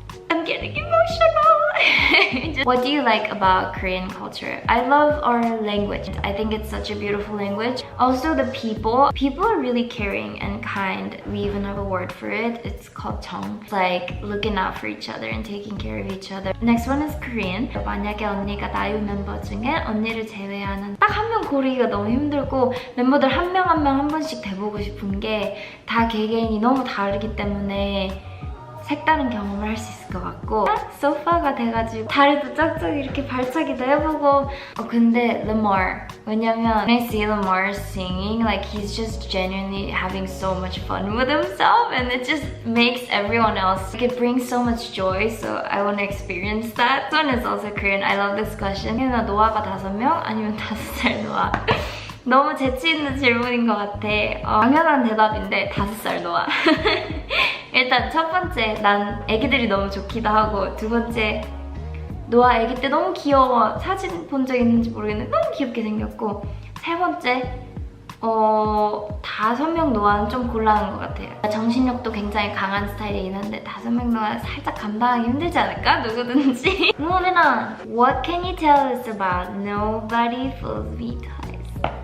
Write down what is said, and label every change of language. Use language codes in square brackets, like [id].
[en] I'm getting emotional. What do you like about Korean culture? I love our language. I think it's such a beautiful language. Also the people. People are really caring and kind. We even have a word for it. It's called Jeong. It's like looking out for each other and taking care of each other. Next one is Korean. [ko] 만약에 언니가 나유 멤버 중에 언니를 제외하는 딱 한 명 고르기가 너무 힘들고 멤버들 한 명 한 번씩 돼보고 싶은 게 다 개개인이 너무 다르기 때문에 색다른 경험을 할 수 있을 것 같고 소파가 돼가지고 다리도 쫙쫙 이렇게 발차기도 해보고 근데 Lamar 왜냐면 [en] when I see Lamar singing like he's just genuinely having so much fun with himself and it just makes everyone else like it brings so much joy so I want to experience that. This one is also Korean. I love this question. [ko] 혜윤아 노아가 5명? 아니면 5살 노아? 너무 재치있는 질문인 것 같아. 당연한 대답인데 5살 노아. 일단 첫 번째, 난 애기들이 너무 좋기도 하고 두 번째, 노아 애기 때 너무 귀여워. 사진 본 적 있는지 모르겠는데 너무 귀엽게 생겼고 세 번째, 5명 노아는 좀 곤란한 것 같아요. 정신력도 굉장히 강한 스타일이긴 한데 5명 노아 살짝 감당하기 힘들지 않을까? 누구든지. [en] Moving on. What can you tell us about Nobody Fools Me Twice?